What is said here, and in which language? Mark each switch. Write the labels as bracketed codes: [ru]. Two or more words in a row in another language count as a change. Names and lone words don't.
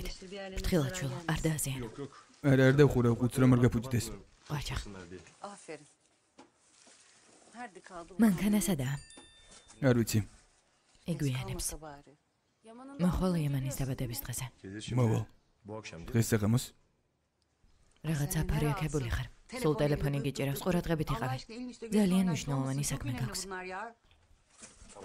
[ka] ფრთხილად შვილო, არ დააზიანო. არა, არ დავხურა, უც რომ არ გაფუჭდეს. ვაჭახ, [tr] Aferin. Nerede kaldı bu? [ka] მანქანა სადაა? არ ვიცი. იგვიანებს. [tr] Olmasa bari. [ka] მოხვალ იემანის დაბადების დღეზე. მოვალ. დღეს საღამოს რაღაც აფარიაქებული ხარ. სულ ტელეფონი გიჭირავს, ყურადღებით იყავი. ძალიან მნიშვნელოვანი საქმე გაქვს.